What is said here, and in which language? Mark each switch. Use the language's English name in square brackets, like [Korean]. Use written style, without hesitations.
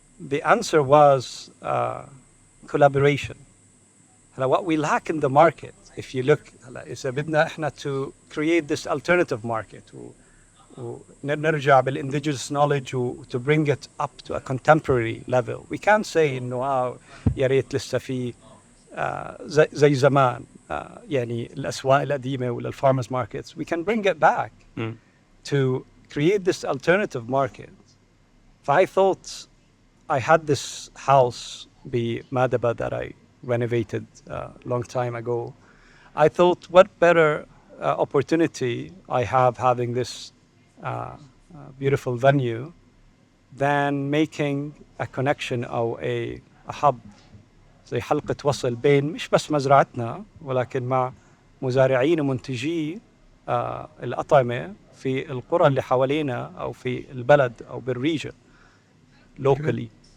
[English] The answer was collaboration. What we lack in the market, if you look, is [Arabic] بدنا احنا [English] to create this alternative market ونرجع بالindigenous knowledge to bring it up to a contemporary level. We can't say [Arabic] إنه يا ريت لسه في زي زمان يعني الأسواق القديمة ولا [English] farmers markets. We can bring it back to create this alternative market. I thought I had this house بمادبة that I renovated a long time ago. I thought, what better opportunity I have having this beautiful venue than making a connection [Arabic] أو a hub زي حلقة وصل بين مش بس مزرعتنا ولكن مع مزارعين ومنتجي الأطعمة في القرى اللي حوالينا أو في البلد أو بالريجن locally.